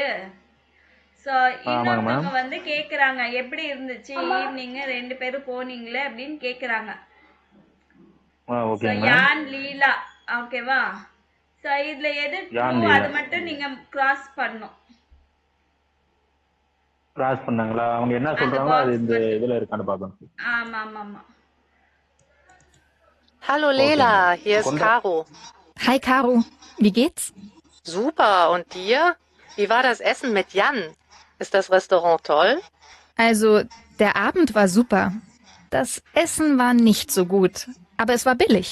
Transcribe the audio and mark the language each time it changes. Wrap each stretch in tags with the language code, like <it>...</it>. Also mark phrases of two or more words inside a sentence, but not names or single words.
<ta>ஸோ இன்னொருத்தவங்க வந்து கேட்குறாங்க எப்படி இருந்துச்சு ஈவினிங் 2 பேரும் போனீங்களே அப்படின்னு கேட்குறாங்க. யான் லீலா. ஓகேவா? ஸோ இதுல எது ட்ரூ அது மட்டும் நீங்க கிராஸ் பண்ணணும். கிராஸ் பண்ணாங்களா? அவங்க என்ன சொல்றாங்களோ அது இந்த இதுல இருக்கான்னு பார்க்கணும். ஆமா ஆமா ஆமா.</ta> <de>Hallo Lela, hier ist Caro. Hi Caro, wie geht's? Super, und dir? Wie war das Essen mit Jan? Ist das Restaurant toll? Also, der Abend war super. Das Essen war nicht so gut, aber es war billig.</de>